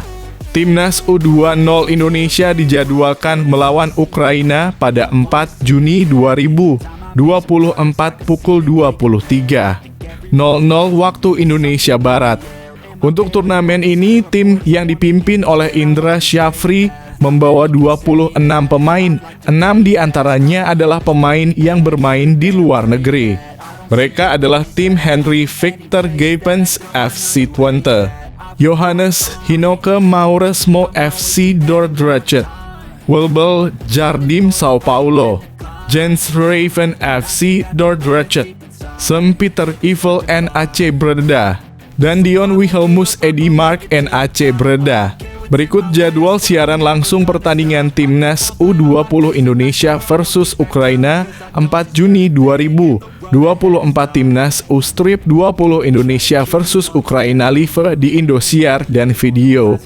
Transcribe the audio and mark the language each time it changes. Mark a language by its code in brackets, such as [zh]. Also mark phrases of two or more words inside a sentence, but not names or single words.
[id] Timnas U20 Indonesia dijadwalkan melawan Ukraina pada 4 Juni 2024 pukul 23.00 waktu Indonesia Barat. Untuk turnamen ini, tim yang dipimpin oleh Indra Syafri membawa 26 pemain, 6 diantaranya adalah pemain yang bermain di luar negeri. Mereka adalah tim Henry Victor Gapens FC Twente, Johannes Hinoke Mauresmo FC Dordrecht, Wilbel Jardim Sao Paulo, Jens Raven FC Dordrecht, Peter Ivel NAC Breda, dan Dion Wilhelmus Edi Mark NAC Breda. Berikut jadwal siaran langsung pertandingan Timnas U20 Indonesia versus Ukraina 4 Juni 2024 Timnas U-Strip 20 Indonesia versus Ukraina live di Indosiar dan video.